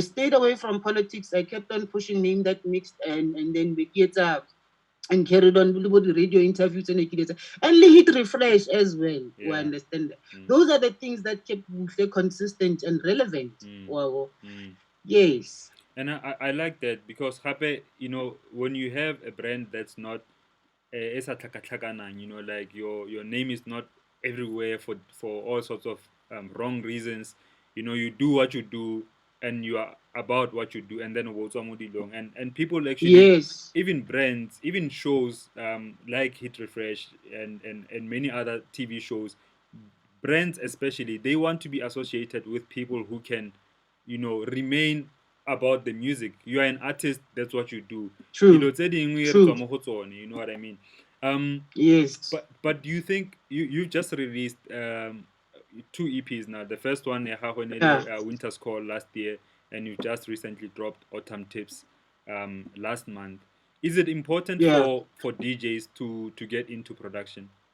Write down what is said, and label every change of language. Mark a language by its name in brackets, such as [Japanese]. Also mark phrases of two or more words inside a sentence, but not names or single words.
[English] I stayed away from politics. I kept on pushing name that mixed and then we get and carried on with the radio interviews and hit refresh as well. We Yeah. understand that. Mm. Those are the things that kept Buhle consistent and relevant. Mm. Wow. Mm. Mm. Yes. And I like that because hape, when you have a brand that's not [Tswana] e sa tlhakatlhakanang, [English] like your name is not everywhere for all sorts of wrong reasons. You do what you do and you are about what you do, and then [Tswana] wo tswa mo dilong. [English] And people actually, Yes. even brands, even shows like Hit Refresh and many other TV shows, brands especially, they want to be associated with people who can, remain about the music. You are an artist, that's what you do. True. [Tswana] Dilo tse dingwe re True. tswa mo go tsone, [English] you know what I mean? um Yes. but do you think you just released two EPs now? The first one, Yeah. Winter's Call last year, and you just recently dropped Autumn Tips last month. Is it important Yeah. for DJs to get into production?